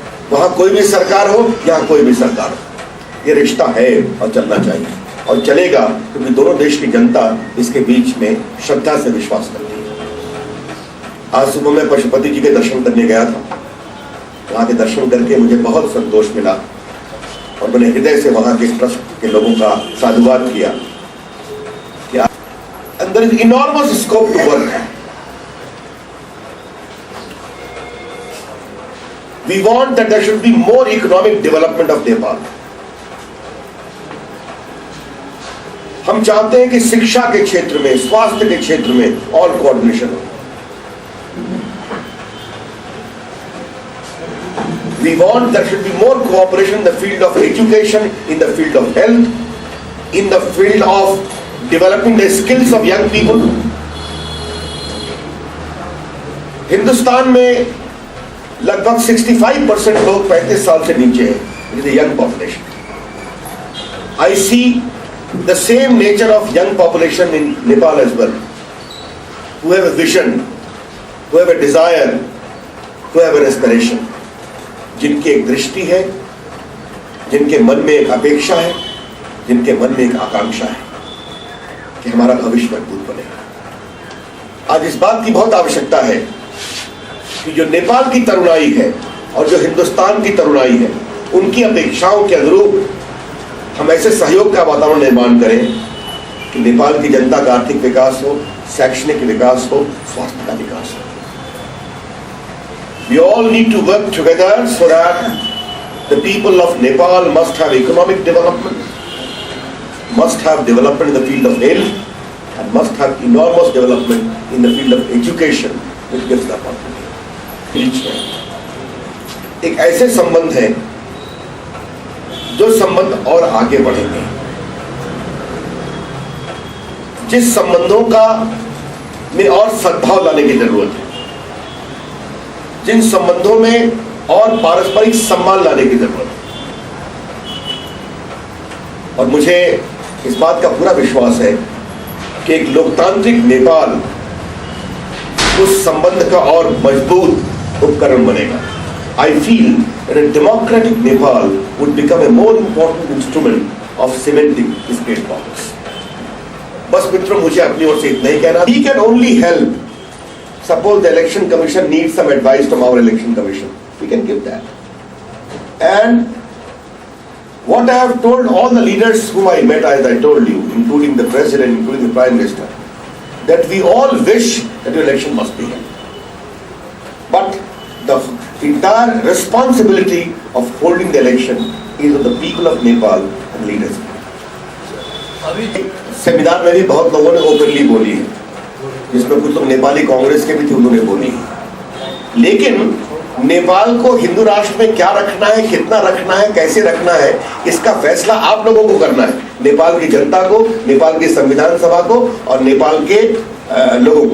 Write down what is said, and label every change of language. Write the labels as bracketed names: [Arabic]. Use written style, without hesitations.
[Hindi] वहां कोई भी सरकार हो, यहां कोई भी सरकार हो, ये रिश्ता है और चलना चाहिए और चलेगा, क्योंकि दोनों देश की जनता इसके बीच में श्रद्धा से विश्वास करती है. आज सुबह मैं पशुपति जी के दर्शन करने गया था. वहाँ के दर्शन करके मुझे बहुत संतोष मिला और मैंने हृदय से वहाँ के ट्रस्ट के लोगों का साधुवाद किया [English] and there is enormous scope to work. We want that there should be more economic development of Nepal. [Hindi] हम चाहते हैं कि शिक्षा के क्षेत्र में, स्वास्थ्य के क्षेत्र में और कोऑर्डिनेशन हो. [English] We want there should be more cooperation in the field of education, in the field of health, in the field of developing the skills of young people. [Hindi] Hindustan में लगभग 65% लोग 35 साल से नीचे हैं. [English] It is a young population. I see the same nature of young population in Nepal as well, who have a vision, who have a desire, who have an aspiration. [Hindi] जिनकी एक दृष्टि है, जिनके मन में एक अपेक्षा है, जिनके मन में एक आकांक्षा है कि हमारा भविष्य मजबूत बनेगा. आज इस बात की बहुत आवश्यकता है कि जो नेपाल की तरुणाई है और जो हिंदुस्तान की तरुणाई है, उनकी अपेक्षाओं के अनुरूप हम ऐसे सहयोग का वातावरण निर्माण करें कि नेपाल की जनता का आर्थिक विकास हो, शैक्षणिक विकास हो, स्वास्थ्य का विकास हो. [English] We all need to work together so that the people of Nepal must have economic development, must have development in the field of health, and must have enormous development in the field of education, which gives the opportunity. [Hindi] एक ऐसे संबंध है जो संबंध और आगे बढ़ेंगे, जिस संबंधों का में और सद्भाव लाने की जरूरत है, जिन संबंधों में और पारस्परिक सम्मान लाने की जरूरत है. और मुझे इस बात का पूरा विश्वास है कि एक लोकतांत्रिक नेपाल उस संबंध का और मजबूत उपकरण बनेगा. [English] I feel that a democratic Nepal would become a more important instrument of cementing this great bonds. [Hindi] बस मित्रों, मुझे अपनी ओर से इतना ही कहना. [English] We can only help. Suppose the election commission needs some advice from our election commission, we can give that. And what I have told all the leaders whom I met, as I told you, including the president, including the prime minister, that we all wish that the election must be held. But the entire responsibility of holding the election is of the people of Nepal and leaders. [Hindi] संविधान में भी बहुत लोगों ने openly बोली है, जिसमें कुछ लोग नेपाली कांग्रेस के भी थे, उन्होंने बोली. लेकिन नेपाल को हिंदू राष्ट्र में क्या रखना है, कितना रखना है, कैसे रखना है, इसका फैसला आप लोगों को करना है. नेपाल की जनता को, नेपाल की संविधान सभा को और नेपाल के लोगों को.